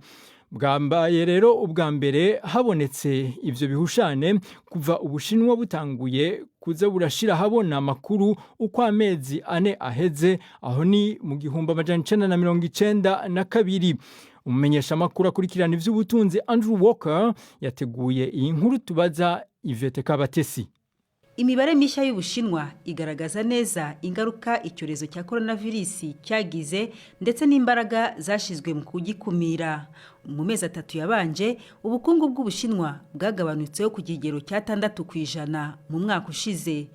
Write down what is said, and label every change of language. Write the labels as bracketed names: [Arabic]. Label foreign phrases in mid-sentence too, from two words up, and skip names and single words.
[Rundi] Bwambaye rero ubwa mbere habonetse ivyo bihushane kuva Ubushinwa butanguye kuza burashira habona amakuru uko amezi 4 aheze, aho ni mu 1992. Umumenyesha makuru akurikirana ivy'ubutunzi Andrew Walker yateguye iyi nkuru tubaza Ivete Kabatesi. [Kinyarwanda] Imibare mishya y'Ubushinwa igaragaza neza ingaruka icyorezo cya coronavirus cyagize ndetse n'imbaraga zashizwe mu kugikumira. Mu mezi 3 yabanje ubukungu bw'Ubushinwa bwagabanutseho ku kigero cya 6% mu mwaka ushize.